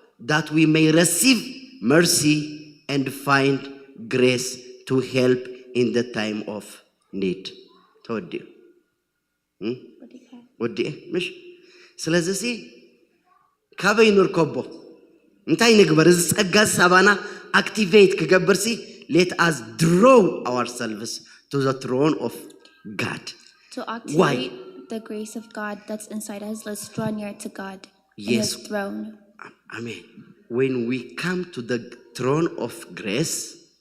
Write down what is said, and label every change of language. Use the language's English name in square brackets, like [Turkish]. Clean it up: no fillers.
[English] That we may receive mercy and find grace to help in the time of need. [Tigrinya] ተወዲኡ ወዲኡ ምሽ ስለዚህ ካበይ ንርከቦ እንታይ ንግበር? እዚ ጸጋ ሳባና activate ክገብር [English] let us draw ourselves to the throne of God. To activate the grace of God that's inside us, let's draw near to God in His throne. Amen. When we come to the throne of grace,